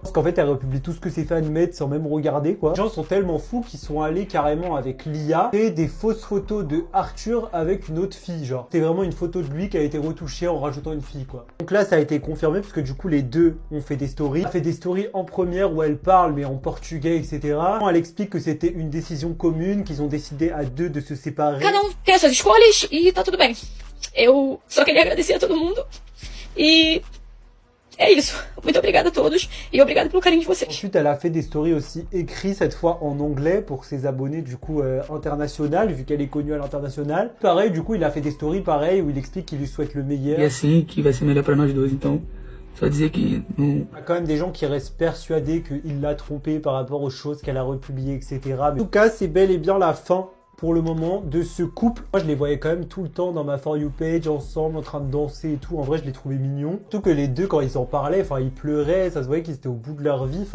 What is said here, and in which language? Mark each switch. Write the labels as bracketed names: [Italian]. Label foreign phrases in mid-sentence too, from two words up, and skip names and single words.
[French] Parce qu'en fait, elle republie tout ce que ses fans mettent sans même regarder, quoi. Les gens sont tellement fous qu'ils sont allés carrément avec l'IA et des fausses photos de Arthur avec une autre fille, genre. C'est vraiment une photo de lui qui a été retouché en rajoutant une fille, quoi. Donc là, ça a été confirmé parce que du coup, les deux ont fait des stories. Elle a fait des stories en première où elle parle, mais en portugais, etc. Elle explique que c'était une décision commune, qu'ils ont décidé à deux de se séparer. [Portuguese] Cada tem as suas escolhas e tá tudo bem. Eu só queria agradecer a todo mundo. E é isso. Muito obrigada a todos e obrigada pelo carinho de vocês. [French] Ensuite, elle a fait des stories aussi écrites, cette fois en anglais, pour ses abonnés, du coup, international, vu qu'elle est connue à l'international. Pareil, du coup, il a fait des stories pareilles où il explique qu'il lui souhaite le meilleur. [Portuguese] E assim que vai ser melhor pra nós dois, então. Só dizer que não. [French] Il y a quand même des gens qui restent persuadés qu'il l'a trompé par rapport aux choses qu'elle a republiées, etc. Mais en tout cas, c'est bel et bien la fin, pour le moment, de ce couple. Moi, je les voyais quand même tout le temps dans ma [English] For You page, [French] ensemble, en train de danser et tout. En vrai, je les trouvais mignons. Surtout que les deux, quand ils en parlaient, enfin, ils pleuraient, ça se voyait qu'ils étaient au bout de leur vie.